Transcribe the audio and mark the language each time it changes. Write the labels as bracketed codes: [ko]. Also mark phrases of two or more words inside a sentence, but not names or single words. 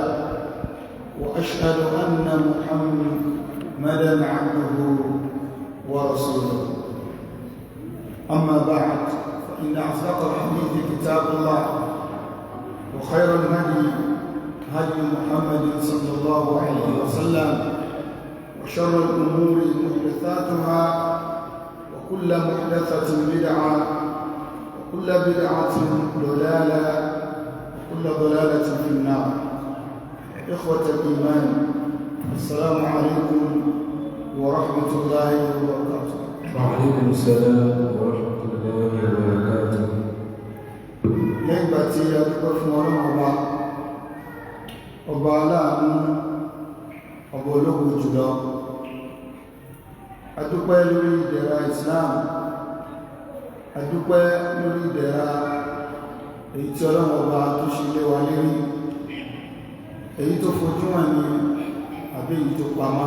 [ar] وأشهد أن محمدا عبده ورسوله أما بعد فإن أصدق الحديث كتاب الله وخير الهدي هدي محمد صلى الله عليه وسلم وشر الأمور محدثاتها وكل محدثة بدعة وكل بدعة ضلالة وكل ضلالة في النار. إخوة الإيمان، السلام عليكم ورحمة الله وبركاته. وعليكم السلام ورحمة الله وبركاته. [yo] nígbà tí a dúpẹ́ fún Ọlọ́run ọba aláàánú ọba ológun jùlọ, a dúpẹ́ lórí ìdẹ̀ra Islam, a dúpẹ́ lórí ìdẹ̀ra èyí tí Ọlọ́run ọba tó ṣe lé wa lérí, èyí tó fojú hàn ní àbí èyí tó pamọ́.